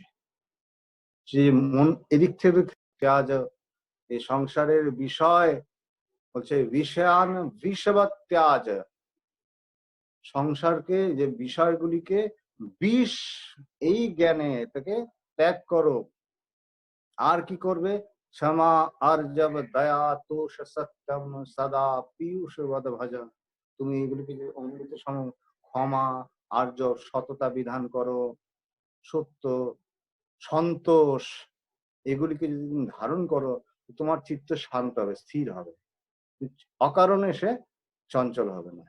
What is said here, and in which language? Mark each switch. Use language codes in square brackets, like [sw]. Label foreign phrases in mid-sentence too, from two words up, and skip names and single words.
[bn] যে মন এদিক থেকে আজ এই সংসারের বিষয় হচ্ছে [sa] বিষয়ান বিষবত্যাজ, [bn] সংসারকে যে বিষয়গুলিকে বিষ, এই জ্ঞানে থেকে ত্যাগ করো। আর কি করবে? [sa] क्षमा अर्जव दया तोष सत्यम सदा पीयूष बद भजन। [bn] তুমি এগুলিকে যে অমৃত সম ক্ষমা, আর্য, সততা বিধান করো, সত্য, সন্তোষ, এগুলিকে যদি তুমি ধারণ করো, তোমার চিত্ত শান্ত হবে, স্থির হবে, অকারণে সে চঞ্চল হবে না।